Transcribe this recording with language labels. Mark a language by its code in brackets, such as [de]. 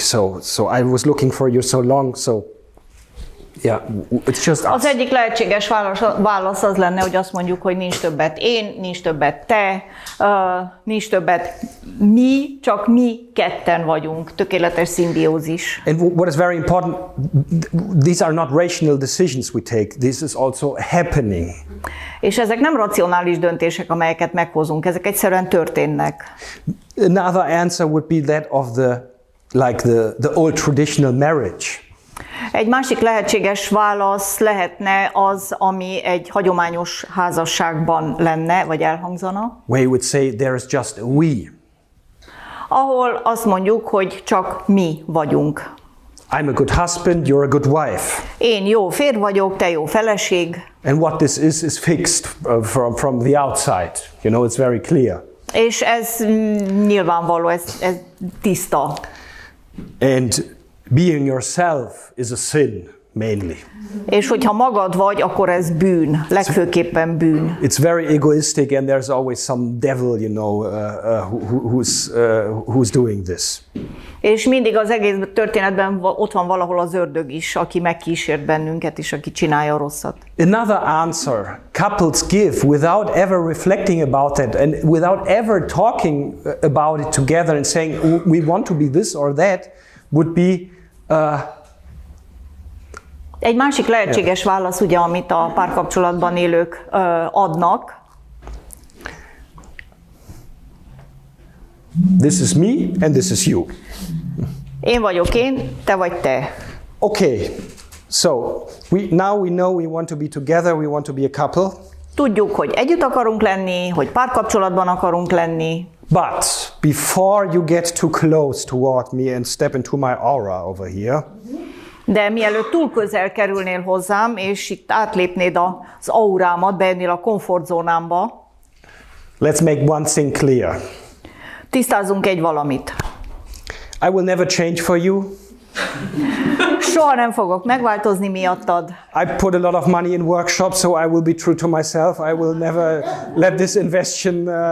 [en] So I was looking for you so long. So yeah, it's just us. [hu] Az egyik lehetséges válasz az lenne, hogy azt mondjuk, hogy nincs többet én, nincs többet te, nincs többet mi, csak mi ketten vagyunk. Tökéletes szimbiózis. [en] And what is very important, these are not rational decisions we take. This is also happening. [hu] És ezek nem racionális döntések, amelyeket meghozunk, ezek egyszerűen történnek. [en] Another answer would be that of the old traditional marriage. [hu] Egy másik lehetséges válasz lehetne az, ami egy hagyományos házasságban lenne, vagy elhangzana. [en] Where you would say there is just a we. [hu] Ahol azt mondjuk, hogy csak mi vagyunk. [en] I'm a good husband, you're a good wife. [hu] Én jó férj vagyok, te jó feleség. [en] And what this is fixed from the outside. You know, it's very clear. [hu] És ez nyilvánvaló, ez tiszta. [en] And being yourself is a sin, mainly. [hu] És hogyha magad vagy, akkor ez bűn, legfőképpen bűn. [en] It's very egoistic and there's always some devil, you know, who's doing this. [hu] És mindig az egész történetben ott van valahol az ördög is, aki megkísért bennünket, és aki csinálja a rosszat. [en] Another answer couples give without ever reflecting about that and without ever talking about it together and saying, oh, we want to be this or that, would be [hu] egy másik lehetséges válasz, ugye, amit a párkapcsolatban élők adnak. [en] This is me and this is you. [hu] Én vagyok én, te vagy te. [en] Okay, so now we know we want to be together, we want to be a couple. [hu] Tudjuk, hogy együtt akarunk lenni, hogy párkapcsolatban akarunk lenni. [en] But before you get too close toward me and step into my aura over here, [hu] de mielőtt túl közel kerülnél hozzám, és itt átlépnéd az aurámat, beérnél a komfortzónámba, [en] let's make one thing clear. [hu] Tisztázzunk egy valamit. [en] I will never change for you. [hu] Soha nem fogok megváltozni miattad. [en] I put a lot of money in workshops, so I will be true to myself. I will never let this investion